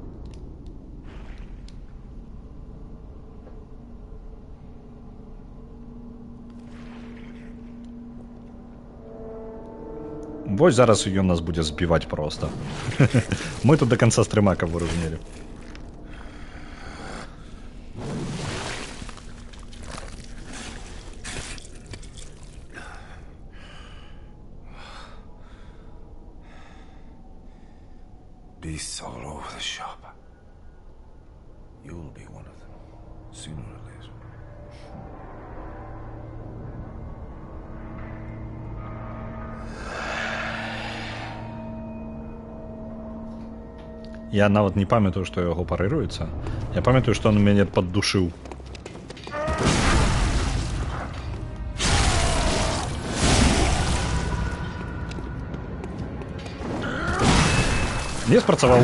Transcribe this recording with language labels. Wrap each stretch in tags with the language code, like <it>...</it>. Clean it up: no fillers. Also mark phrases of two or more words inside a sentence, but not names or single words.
<be>Вось зараз ён нас будзе збіваць проста. Мы тут</be> <ru>до конца</ru> <be>стрыма, каб вы разумелі.</be> <en>Beasts all over the shop. You'll be one of them, sooner or later.</en> <be>Я нават не памятаю, што яго парыруецца. Я памятаю, што ён мяне паддушыў. Не спрацаваў.</be>